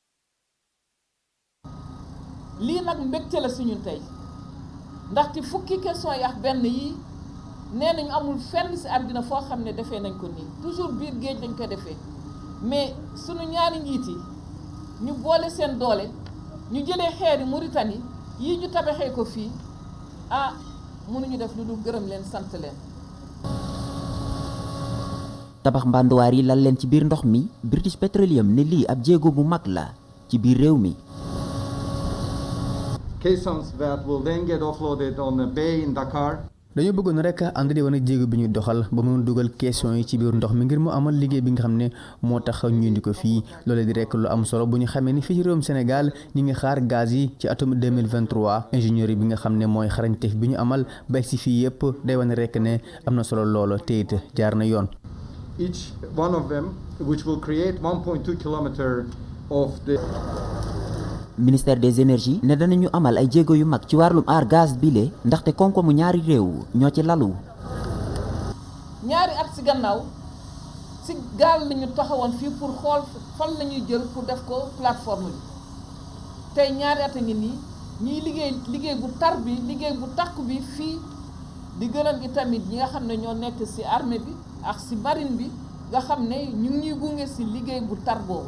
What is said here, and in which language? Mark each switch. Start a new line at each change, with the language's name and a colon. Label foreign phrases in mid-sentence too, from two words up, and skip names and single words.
Wolof: lii nag mbégte la suñu tey ndaxte fukki question yi ak benn yi nee nañu amul fenn ci àddina foo xam ne defee nañ ko nii toujours biir géej lañ ko defee mais suñu ñaari njiit yi ñu boole seen doole ñu jëlee xeeri Mauritanie yii ñu tabaxee ko fii mënuñu def lu dul gërëm leen sant leen. tabax mbanduwaar yi lal leen ci biir ndox mi British Petroleum ne lii ab jéego bu mag la ci biir réew mi.
English: Caissons that will then get offloaded on a bay in Dakar.
Wolof: dañoo bëggoon rek ànd di wane jéego bi ñuy doxal ba mën dugal question yi ci biir ndox mi ngir mu amal liggéey bi nga xam ne moo tax ñu indi ko fii loolee di rek lu am solo bu ñu xamee ni fii ci réewum Sénégal ñi ngi xaar gaz yi ci atum 2023 ingénieur yi bi nga xam ne mooy xarañteef bi ñu amal bay si fii yëpp day wane rek ne am na solo loolo te it jaar na yoon.
English: Each one of them which will create 1.2 kilometers of the
French: ministère des énergies
Wolof: ne danañu amal ay jéego yu mag ci wàllum aar gaz bile ndaxte koom-koomu ñaari réew ñoo ci lalu. ñaari at ci gannaaw ci gaal lañu taxawoon fii pour xool fan la ñuy jël pour def ko plateforme bi tey ñaari at a ngi nii ñuy liggéey bu tar bi liggéey bu takku bi fii di gërëm itamit ñi nga xam ne ñoo nekk ci armée bi ak ci marine bi nga xam ne ñu ngi ñuy gunge ci liggéey bu tar boobu.